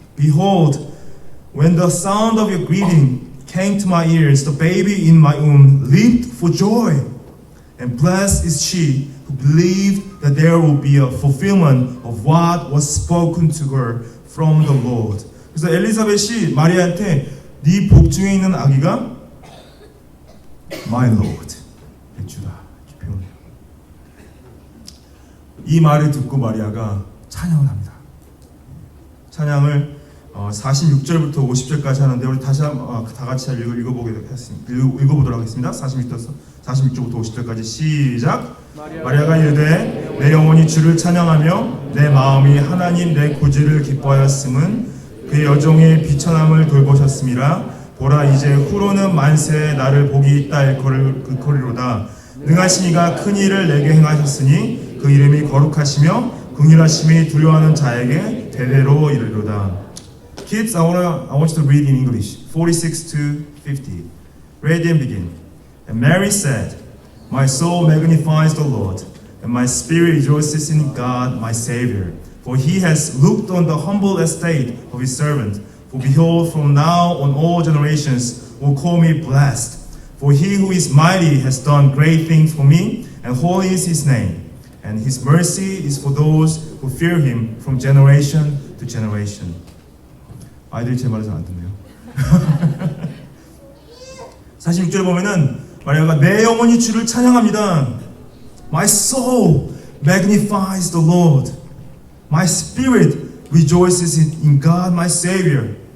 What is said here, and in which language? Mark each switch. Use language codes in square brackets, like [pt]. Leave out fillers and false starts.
[en] Behold, when the sound of your greeting came to my ears, the baby in my womb leaped for joy. And blessed is she who believed that there will be a fulfillment of what was spoken to her from the Lord. [ko] 그래서 엘리사벳이 마리아한테 네 복 중에 있는 아기가 [en] My Lord, [ko] 내 주다 이렇게 표현해요. 이 말을 듣고 마리아가 찬양을 합니다. 찬양을 46절부터 50절까지 하는데 우리 다시 한번 다 같이 읽어보도록 하겠습니다. 46절부터 50절까지 시작. 마리아가 이르되 내 영혼이 주를 찬양하며 내 마음이 하나님 내 구주를 기뻐하였음은 그 여종의 비천함을 돌보셨음이라. 보라 이제 후로는 만세에 나를 복이 있다 일컬이로다. 능하신 이가 큰 일을 내게 행하셨으니 그 이름이 거룩하시며 긍휼하심이 두려워하는 자에게 대대로 이르리로다. [en] Kids, I want you to read in English 46 to 50. Ready and begin. And Mary said, My soul magnifies the Lord, and my spirit rejoices in God my Savior. For he has looked on the humble estate of his servant. For behold, from now on all generations will call me blessed. For he who is mighty has done great things for me, and holy is his name. And his mercy is for those who fear him from generation to generation. [ko] 아이들이 제 말을 잘 안 듣네요. 46절에 보면은 마리아가 내 영혼이 주를 찬양합니다. [en] My soul magnifies the Lord. My spirit rejoices in God my Savior.